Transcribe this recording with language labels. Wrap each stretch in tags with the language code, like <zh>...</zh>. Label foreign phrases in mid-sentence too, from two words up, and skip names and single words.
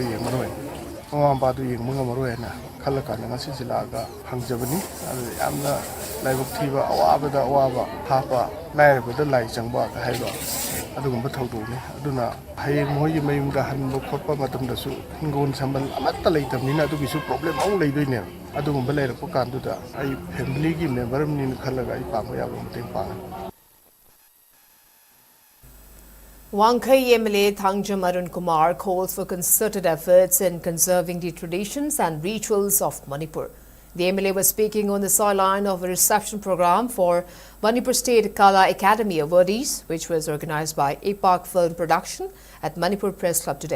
<mni>ꯉꯝꯃꯔꯣꯏ ꯃꯃꯥ ꯃꯄꯥꯗꯨ ꯌꯦꯡꯕ ꯉꯝꯃꯔꯣꯏ ꯍꯥꯏꯅ ꯈꯜꯂꯀꯥꯟꯗ ꯉꯁꯤꯁꯤ ꯂꯥꯛꯑꯒ ꯍꯪꯖꯕꯅꯤ ꯑꯗꯨ ꯌꯥꯝꯅ ꯂꯥꯏꯕꯛ ꯊꯤꯕ ꯑꯋꯥꯕꯗ ꯑꯋꯥꯕ ꯍꯥꯞꯄ ꯂꯥꯏꯔꯕꯗ ꯂꯥꯏ ꯆꯪꯕ ꯍꯥꯏꯕ ꯑꯗꯨꯒꯨꯝꯕ ꯊꯧꯗꯣꯛꯅꯤ ꯑꯗꯨꯅ ꯍꯌꯦꯡ ꯃꯣꯏꯒꯤ ꯃꯌꯨꯝꯗ ꯍꯟꯕ ꯈꯣꯠꯄ ꯃꯇꯝꯗꯁꯨ ꯍꯤꯡꯒꯣꯜ ꯁꯥꯝꯕꯟ ꯑꯃꯠꯇ ꯂꯩꯇꯕꯅꯤꯅ ꯑꯗꯨꯒꯤꯁꯨ ꯄ꯭ꯔꯣꯕ꯭ꯂꯦꯝ ꯑꯃꯨꯛ ꯂꯩꯗꯣꯏꯅꯦꯕ ꯑꯗꯨꯒꯨꯝꯕ ꯂꯩꯔꯛꯄ කාꯟꯗꯨꯗ ꯑꯩ ꯐꯦꯃꯤꯂꯤꯒꯤ ꯃꯦꯝꯕꯔ ꯑꯃꯅꯤꯅ ꯈꯜꯂꯒ ꯑꯩ ꯄꯥꯡꯕ ꯌꯥꯕ ꯃꯇꯦꯡ ꯄꯥꯡꯒꯅꯤ</mni> <en>Wangkai MLA Thangjam Arun Kumar calls for concerted efforts in conserving the traditions and rituals of Manipur. The MLA was speaking on the sideline of a reception program for Manipur State Kala Academy awardees, which was organized by APAC Film Production at Manipur Press Club today.</en>